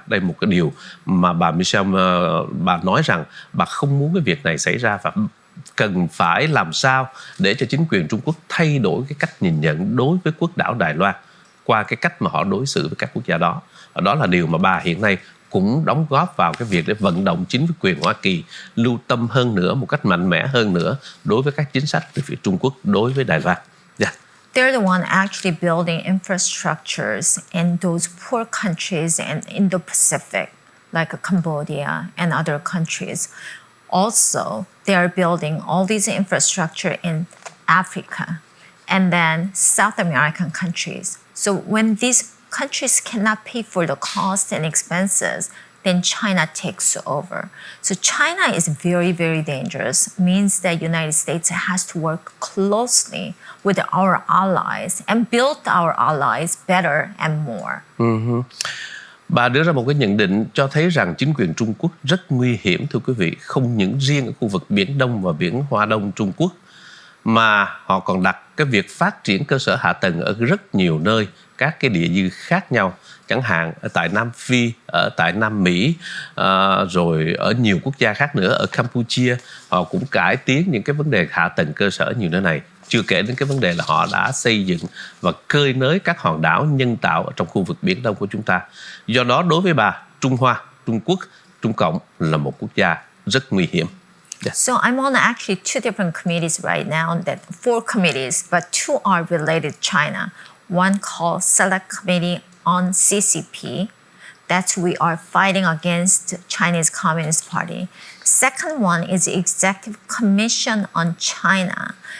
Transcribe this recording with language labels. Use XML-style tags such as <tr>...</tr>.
<vi>Đây là một cái điều mà bà Michelle bà nói rằng bà không muốn cái việc này xảy ra và cần phải làm sao để cho chính quyền Trung Quốc thay đổi cái cách nhìn nhận đối với quốc đảo Đài Loan qua cái cách mà họ đối xử với các quốc gia đó. Đó là điều mà bà hiện nay cũng đóng góp vào cái việc để vận động chính quyền Hoa Kỳ lưu tâm hơn nữa, một cách mạnh mẽ hơn nữa đối với các chính sách từ phía Trung Quốc đối với Đài Loan.</vi> <en>Yeah. They're the one actually building infrastructures in those poor countries in Indo-Pacific, like Cambodia and other countries. Also, they are building all these infrastructure in Africa and then South American countries. So when these countries cannot pay for the cost and expenses, then China takes over. So China is very, very dangerous. Means that United States has to work closely with our allies and build our allies better and more.</en> <vi>Bà đưa ra một cái nhận định cho thấy rằng chính quyền Trung Quốc rất nguy hiểm, thưa quý vị, không những riêng ở khu vực Biển Đông và Biển Hoa Đông Trung Quốc, mà họ còn đặt cái việc phát triển cơ sở hạ tầng ở rất nhiều nơi, các cái địa dư khác nhau, chẳng hạn ở tại Nam Phi, ở tại Nam Mỹ, rồi ở nhiều quốc gia khác nữa, ở Campuchia, họ cũng cải tiến những cái vấn đề hạ tầng cơ sở nhiều nơi này. Chưa kể đến cái vấn đề là họ đã xây dựng và cơi nới các hòn đảo nhân tạo ở trong khu vực Biển Đông của chúng ta. Do đó đối với bà, Trung Hoa, Trung Quốc, Trung Cộng là một quốc gia rất nguy hiểm.</vi> <en>Yeah. So I'm on actually two different committees right now, four committees, but two are related to China. One called Select Committee on CCP. That's we are fighting against Chinese Communist Party. Second one is the Executive Commission on China.</en>